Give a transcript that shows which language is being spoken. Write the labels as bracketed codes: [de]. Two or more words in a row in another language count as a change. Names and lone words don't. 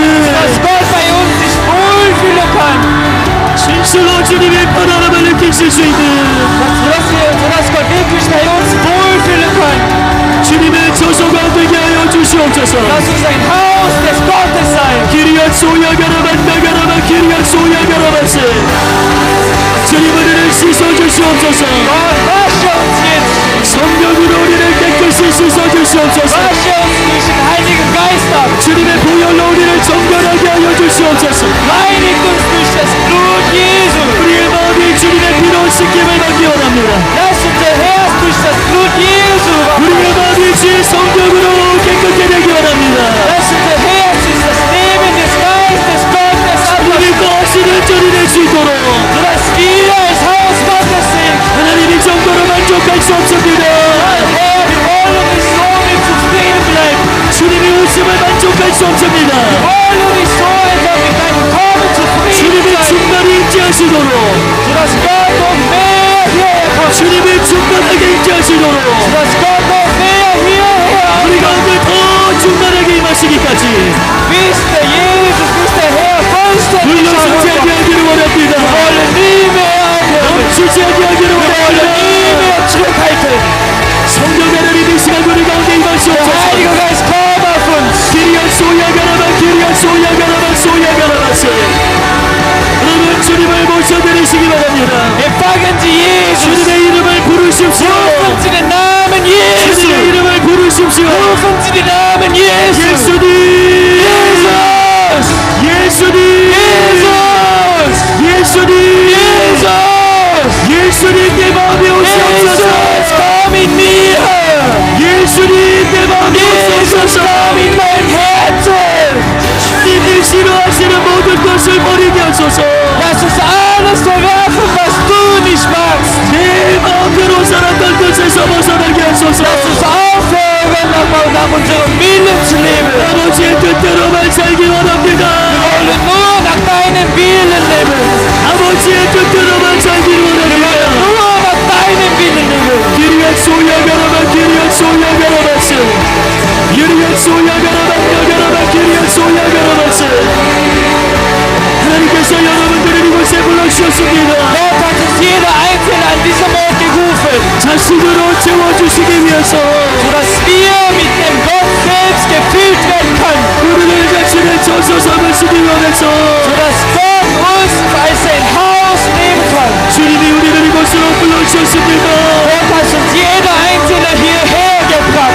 [de] dass Gott bei uns sich wohlfühlen kann, [ko] 진실로 주님의 편안함을 느끼실 수 있는 [de] sodass Gott wirklich bei uns wohlfühlen kann. [ko] 주님의 저소가 되게 하여 주시옵소서. [de] Lass uns ein Haus des Gottes sein. 기리앗 소야가라만 나가라만 기리앗 소야가라만세 [ko] 주님 우리를 씻어주시옵소서. [de] Gott, wasche uns jetzt. [ko] 성령으로 우리를 깨끗이 씻어주시옵소서. [de] Wasche uns durch den Heiligen Geist ab. [ko] 주님의 보혈로 우리를 정결하게 하여 주시옵소서. [de] Reinigt uns durch das Blut Jesu. [ko] 우리의 마음이 주님의 피로 씻김을 받기 원합니다. [de] Lass unser Herz durch das Blut Jesu. [ko] 우리의 마음이 주의 성령으로 깨끗게 되기 원합니다. [de] Lass unser Herz durch das Leben des Geistes Gottes [ko] 우리 [de] abwaschen. [ko] 거하시는 전이 될 수 있도록 [de] Sodass wir als Haus Gottes sind. [ko] 하나님 이 정도로 만족할 수 없습니다. [de] Herr, wir wollen nicht so mit zufrieden bleiben. [ko] 주님이 오심을 만족할 수 없습니다. [de] Wir wollen nicht so einfach mit deinem Kommen zufrieden [ko] 주님이 [de] bleiben. [ko] 충만히 임재하시도록 [de] Sodass Gott noch mehr hierher kommt. [ko] 주님이 충만하게 임재하시도록 [de] Sodass Gott noch mehr hierher [ko] 우리가 오늘 더 충만하게 임하시기까지 [de] bis der Jesus, bis der Herr vollständig [ko] 물러서지 [de] sein wird. [ko] 아니하기를 원합니다. [de] Wir wollen nie mehr aufhören. [ko] 멈추지 아니하기를 [de] Wir wollen nie [ko] 원합니다. [de] mehr zurückhalten. [ko] 성령 하나님 이 시간 우리 가운데 [de] Der [ko] 임하시옵소서. [de] Heilige Geist, komm auf uns. 기리앗 소야가라마 기리앗 소야가라마 소야가라마세 [ko] 여러분 주님을 모셔드리시기 바랍니다. [de] Empfangen Sie Jesus. [ko] 주님의 이름을 부르십시오. [de] Rufen Sie den Namen Jesu. [ko] 주님의 이름을 부르십시오. [de] Rufen Sie den Namen Jesus. [ko] 예수님 [de] Jesus. [ko] 예수님 [de] Jesus. [ko] 예수님 [de] Jesus. [ko] 예수님 내 마음에 오시옵소서. [de] Jesus, komm in mir. [ko] 예수님 내 마음에 [de] Jesus, [ko] 오시옵소서. [de] komm in mein Herzen. [ko] 주님이 싫어하시는 모든 것을 버리게 하소서. [de] Lass uns alles verwerfen, was du nicht magst. [ko] 내 마음대로 살았던 것에서 벗어나게 하소서. [de] Lass uns aufhören, nach unserem Willen zu leben. [ko] 아버지의 뜻대로만 살기 원합니다. [de] Wir wollen nur nach deinem Willen leben. [ko] 아버지의 뜻대로만 살기를 [de] Wir wollen [ko] 원합니다. [de] nur nach deinem Willen leben. 기리앗 소야가라마 기리앗 소야가라마스 기리앗 소야가라마 야가라마 기리앗 소야가라마스 [ko] 하나님께서 여러분들을 이곳에 불러주셨습니다. [de] Gott hat uns jeder Einzelne an diesem Ort gerufen, [ko] 자신으로 채워주시기 위해서 [de] sodass wir mit dem Gott selbst gefüllt werden können. [ko] 우리를 자신의 저서 삼으시기 원해서 [de] Sodass Gott uns als sein Haus nehmen kann. [ko] 주님이 우리를 이곳으로 불러주셨습니다. [de] Gott hat uns jeder Einzelne hierher gebracht.